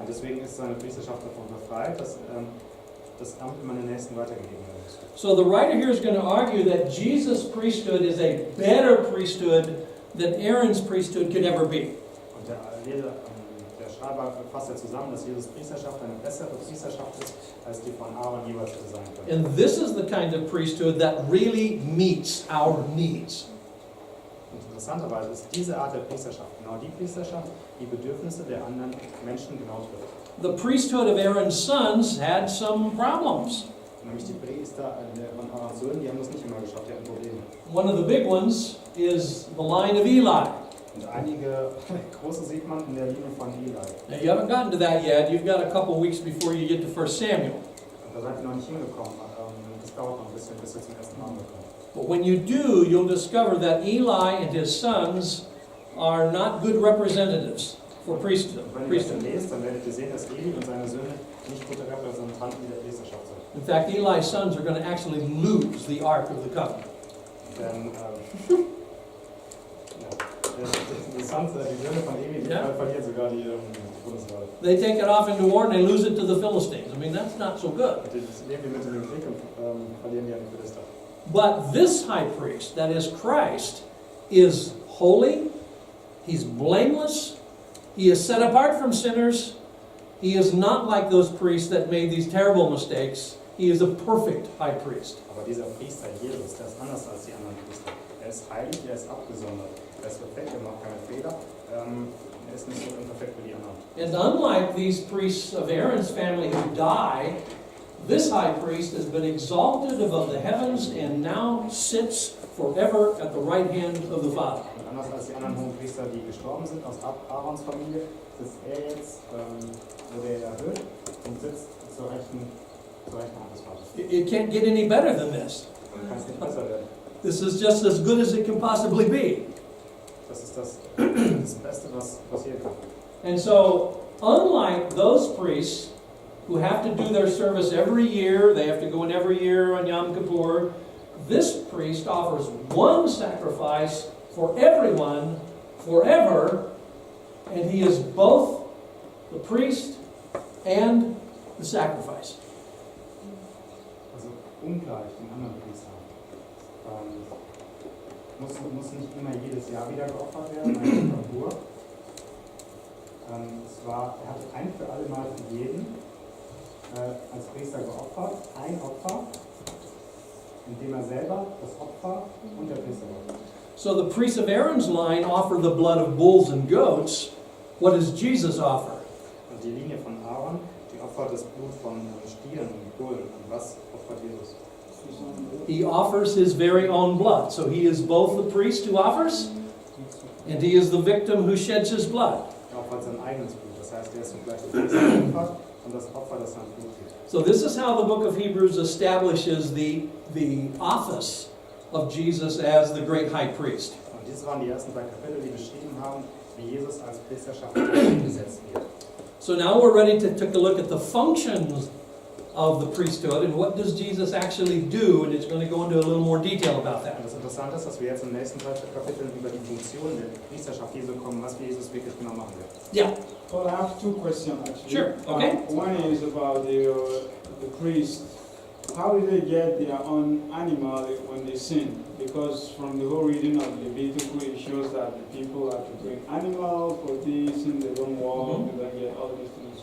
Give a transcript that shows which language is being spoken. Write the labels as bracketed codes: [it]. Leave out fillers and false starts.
[de] Und deswegen ist seine Priesterschaft davon befreit, dass das Amt immer den Nächsten weitergegeben werden muss. [en] So the writer here is going to argue that Jesus' priesthood is a better priesthood than Aaron's priesthood could ever be. [de] Und der Schreiber fasst ja zusammen, dass Jesus Priesterschaft eine bessere Priesterschaft ist, als die von Aaron jeweils hätte sein können. [en] And this is the kind of priesthood that really meets our needs. [de] Und interessanterweise ist diese Art der Priesterschaft genau die Priesterschaft, die Bedürfnisse der anderen Menschen genau trifft. [en] The priesthood of Aaron's sons had some problems. [de] Nämlich die Priester von Aarons Söhnen, die haben das nicht immer geschafft, die hatten Probleme. [en] One of the big ones is the line of Eli. [de] Und einige große sieht man in der Linie von Eli. [en] Now you haven't gotten to that yet. You've got a couple weeks before you get to 1 Samuel. [de] Und da seid ihr noch nicht hingekommen. Das dauert noch ein bisschen, bis ihr zum ersten Mal kommt. [en] But when you do, you'll discover that Eli and his sons are not good representatives for priesthood. [de] Wenn ihr das dann lest, dann werdet ihr sehen, dass Eli und seine Söhne nicht gute Repräsentanten der Priesterschaft sind. [en] In fact, Eli's sons are going to actually lose the Ark of the Covenant. [de] Denn die Söhne von Eli verlieren sogar die Bundeswehr. [en] They take it off into war and they lose it to the Philistines. I mean, that's not so good. [de] Die leben mit in den Krieg und verlieren die an die Philister. [en] But this high priest, that is Christ, is holy, he's blameless, he is set apart from sinners, he is not like those priests that made these terrible mistakes. He is a perfect high priest. [de] Aber dieser Priester Jesus, der ist anders als die anderen Priester. Er ist heilig, er ist abgesondert, er ist perfekt, er macht keine Fehler, er ist nicht so imperfekt wie die anderen. [en] And unlike these priests of Aaron's family who die, this high priest has been exalted above the heavens and now sits forever at the right hand of the Father. [de] Und anders als die anderen hohen Priester, die gestorben sind aus Aarons Familie, sitzt er jetzt, wurde er erhöht und sitzt zur rechten Hand des Vaters. [en] It can't get any better than this. [de] Kann es nicht besser werden. [en] This is just as good as it can possibly be. [de] Das ist das Beste, was passieren kann. [en] And so, unlike those priests who have to do their service every year, they have to go in every year on Yom Kippur, this priest offers one sacrifice for everyone forever, and he is both the priest and the sacrifice. [de] Also ungleich den anderen Priestern. Muss nicht immer jedes Jahr wieder geopfert werden, ein Kippur. Er hat ein für alle Mal für jeden als Priester geopfert, ein Opfer, indem er selber das Opfer und der Priester war. [en] So the priests of Aaron's line offer the blood of bulls and goats. What does Jesus offer? [de] Und die Linie von Aaron, die opfert das Blut von Stieren und Bullen. Und was opfert Jesus? [en] He offers his very own blood. So he is both the priest who offers, and he is the victim who sheds his blood. [de] Er opfert sein eigenes Blut. Das heißt, er ist zugleich der Priester, der opfert und das Opfer, das sein Blut gibt. [en] So this is how the book of Hebrews establishes the office of Jesus as the great high priest. [de] Und dies waren die ersten 2 Kapitel, die beschrieben haben, wie Jesus als Priesterschaft eingesetzt wird. [en] So now we're ready to take a look at the functions of the priesthood and what does Jesus actually do, and it's going to go into a little more detail about that. [de] Und das Interessante ist, dass wir jetzt im nächsten 2 Kapiteln über die Funktion der Priesterschaft Jesu kommen, was Jesus wirklich genau machen wird. [en] Yeah. Well, I have 2 questions actually. Sure, okay. One is about the priest. How did they get their own animal when they sin? Because from the whole reading of Leviticus, it shows that the people have to bring animals for this, and they don't walk, and they get all these things.